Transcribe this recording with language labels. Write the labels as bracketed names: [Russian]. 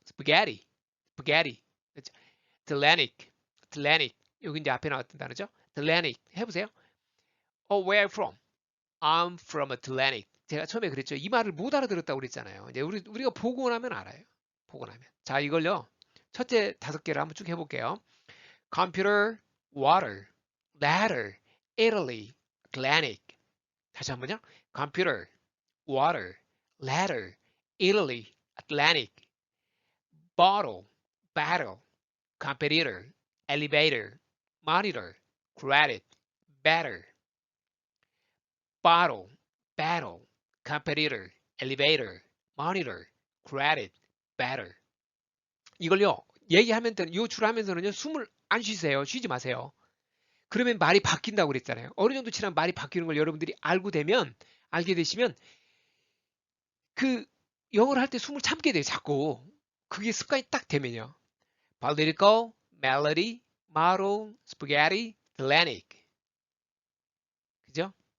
[Korean] 스파게티, 스파게티. [English] Atlantic, Atlantic. [Korean] 여기 이제 앞에 나왔던 단어죠? [English] Atlantic. [Korean] 해보세요. [English] Oh, where are you from? I'm from Atlantic. [Korean] 제가 처음에 그랬죠. 이 말을 못 알아들었다고 그랬잖아요. 이제 우리가 보고 나면 알아요. 보고 나면. 자, 이걸요. 첫째 5개를 한번 쭉 해볼게요. [English] Computer, water, ladder, Italy, Atlantic. [Korean] 다시 한번요. Computer, water, ladder, Italy, Atlantic. [English] Bottle, battle, competitor, elevator, monitor, credit, better. bottle, battle, competitor, elevator, monitor, credit, better. [Korean] 이걸요, 얘기하면, 요 줄 하면서는요, 숨을 안 쉬세요. 쉬지 마세요. 그러면 말이 바뀐다고 그랬잖아요. 어느 정도 지나면 말이 바뀌는 걸 여러분들이 알게 되시면, 그, 영어를 할 때 숨을 참게 돼요, 자꾸. 그게 습관이 딱 되면요. [English] political, melody, model, spaghetti, Atlantic. [Korean] 그죠?